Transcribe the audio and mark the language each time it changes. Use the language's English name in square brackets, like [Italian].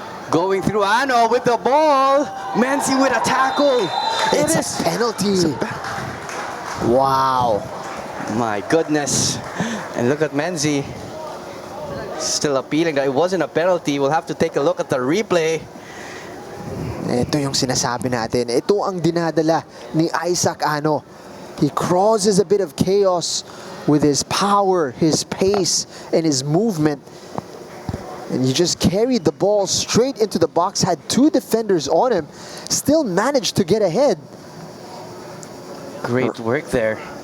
[English] Going through Ano with the ball. Menzi with a tackle. It's a penalty. Wow. My goodness. And look at Menzi. Still appealing that it wasn't a penalty. We'll have to take a look at the replay. [Filipino] Ito yung sinasabi natin. Ito ang dinadala ni Isaac Ano. [English] He causes a bit of chaos with his power, his pace, and his movement. And he just carried the ball straight into the box, had two defenders on him, still managed to get ahead. Great work there.